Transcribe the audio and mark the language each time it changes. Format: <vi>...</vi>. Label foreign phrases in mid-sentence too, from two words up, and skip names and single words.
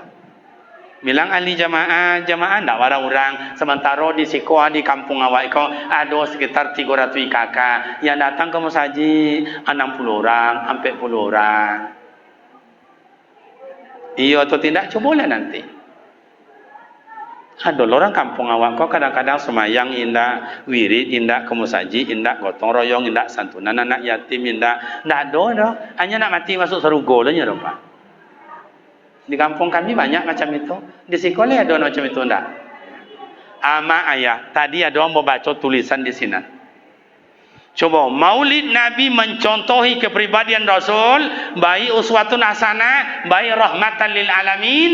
<id>Bilang ahli jamaah tak orang-orang. Sementara di sekolah di kampung awak kau ada sekitar 300 kakak yang datang ke masjid 60 orang, 40 orang. Iya atau tidak? Cobalah nanti.</id> <min>Ada orang kampung awak kau kadang-kadang semayang indak, wirid indak, ke masjid indak, gotong royong indak, santunan anak yatim indak.</min> <id>Tak ada dah. Hanya nak mati masuk surga lah Pak. Di kampung kami banyak macam itu. Di sekolah ada macam itu enggak? Ama ayah, tadi ada orang membaca tulisan di sini. Coba, Maulid Nabi mencontohi kepribadian Rasul, baik</id> <ar>uswatun hasanah,</ar> <id>baik</id> <ar>rahmatan lil alamin.</ar>